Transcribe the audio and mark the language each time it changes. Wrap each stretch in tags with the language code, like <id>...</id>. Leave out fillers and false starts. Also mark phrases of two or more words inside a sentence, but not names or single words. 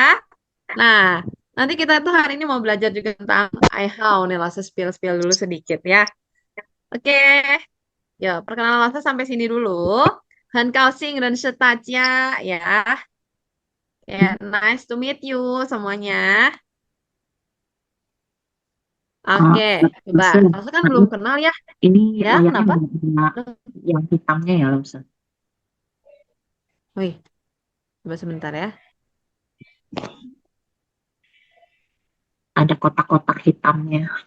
<id>Nah, nanti kita tuh hari ini mau belajar juga tentang I how nih, Lause spill-spill dulu sedikit ya. Oke, ya perkenalan Lause sampai sini dulu.</id> <zh>很高兴认识大家 ya.</zh> <id>Ya,</id> <en>nice to meet you semuanya. Oh,</en> <id>Oke, coba. Laosa. Lause kan belum kenal ya. Ini Ya, layarnya kenapa? nggak ada yang hitamnya ya Laosa. Wih, coba sebentar ya. Ada kotak-kotak hitamnya.</id>